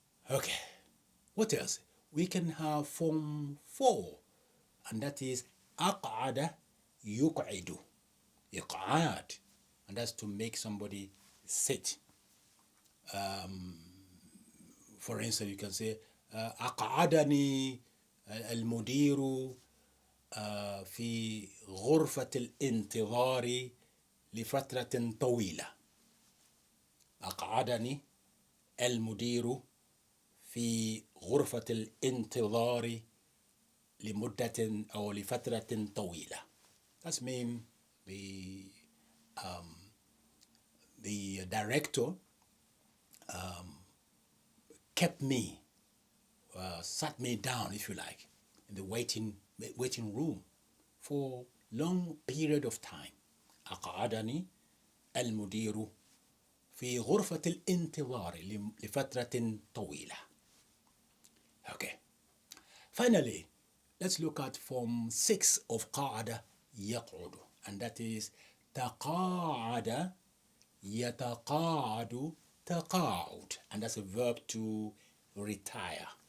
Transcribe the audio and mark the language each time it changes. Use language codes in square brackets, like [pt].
[en] Okay, what else? We can have form 4, and that is [ar] أقعد يقعد. [en] إقعاد, and that's to make somebody sit. For instance, you can say [ar] أقعدني المدير في غرفة الانتظار لفترة طويلة. أقعدني المدير في غرفة الانتظار لمدة أو لفترة طويلة. [en] That means the director kept me, sat me down, if you like, in the waiting room for long period of time. [ar] أقعدني المدير في غرفة الانتظار لفترة طويلة. [en] Okay. Finally, let's look at form 6 of قاعدة يقعد, and that is [ar] تقاعد يتقاعد تقاعد, [en] and that's a verb to retire.